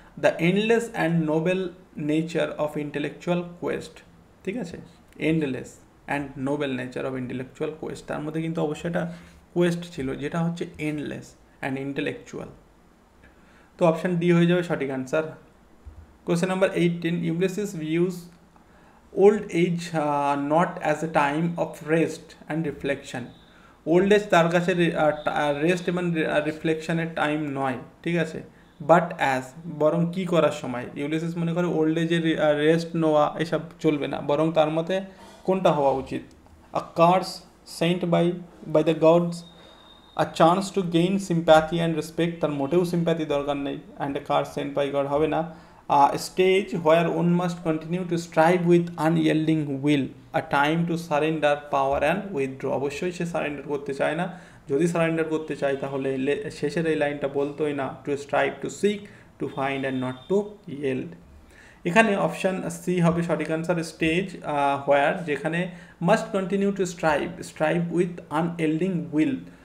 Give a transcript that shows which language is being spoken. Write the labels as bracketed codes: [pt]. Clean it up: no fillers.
[en] the endless and noble nature of intellectual quest, ঠিক আছে, endless and noble nature of intellectual quest, [bn] তার মধ্যে কিন্তু অবশ্যই একটা কোয়েস্ট ছিল যেটা হচ্ছে [en] Endless and intellectual. [bn] তো অপশান ডি হয়ে যাবে সঠিক answer. [en] Question number 18. Ulysses views old age not as a time of rest and reflection. [bn] Old age তার কাছে রেস্ট এবং রিফ্লেকশনের টাইম নয়, ঠিক আছে, বাট অ্যাজ, বরং কি করার সময়। ইউলিসিস মনে করে ওল্ড এজে রেস্ট নেওয়া এসব চলবে না, বরং তার মতে কোনটা হওয়া উচিত। [en] a curse sent by the gods, a chance to gain sympathy and respect, [bn] তার মোটেও সিম্প্যাথি দরকার নেই, [en] and a curse sent by God [bn] হবে না। [en] Stage where one must continue to strive with unyielding will, a time to surrender power and withdraw। [bn] অবশ্যই সে surrender করতে চায় না, যদি সারেন্ডার করতে চায় তাহলে শেষের এই লাইনটা বলতোই না, [en] To strive to seek to find and not to yield. [bn] এখানে অপশান সি হবে সঠিক আনসার। স্টেজ হোয়ার, যেখানে [en] Must continue to strive with unyielding will.